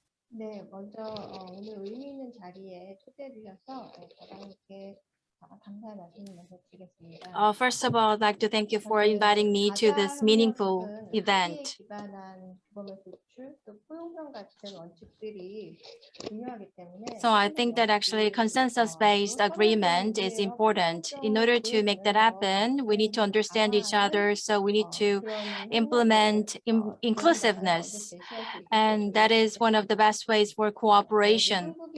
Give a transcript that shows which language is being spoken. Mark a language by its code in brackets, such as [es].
[ko] 네, 먼저 오늘 의미 있는 자리에 초대해 주셔서 저당께 감사의 말씀을 먼저 드리겠습니다. [en] First of all, I'd like to thank you for inviting me to this meaningful event. [ko] 기반한 규범의 도출, 또 포용성 같은 원칙들이 중요하기 때문에 [en] So I think that actually consensus-based agreement is important. In order to make that happen, we need to understand each other. So we need to implement inclusiveness. And that is one of the best ways for cooperation.